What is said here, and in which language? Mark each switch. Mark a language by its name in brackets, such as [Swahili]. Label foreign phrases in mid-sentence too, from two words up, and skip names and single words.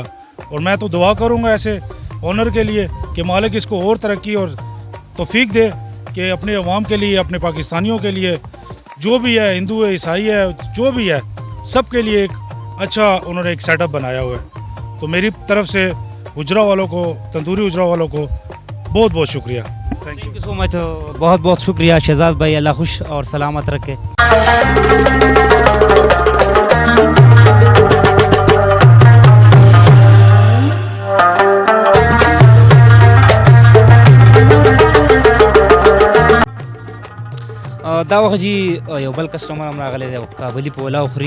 [Urdu] اور میں تو دعا کروں گا ایسے اونر کے لیے کہ مالک اس کو اور ترقی اور توفیق دے کہ اپنے عوام کے لیے، اپنے پاکستانیوں کے لیے، جو بھی ہے، ہندو ہے، عیسائی ہے، جو بھی ہے، سب کے لیے ایک اچھا انہوں نے ایک سیٹ اپ بنایا ہوا ہے. تو میری طرف سے اجرہ والوں کو، تندوری اجرہ والوں کو بہت بہت شکریہ. [English] थैंक thank you so much. [Urdu] بہت بہت شکریہ شہزاد بھائی. اللہ خوش اور سلامت رکھے. [Pashto] دا وخت جی یو بل کسټمر هم راغلی دی او کابلي پولاو خوري.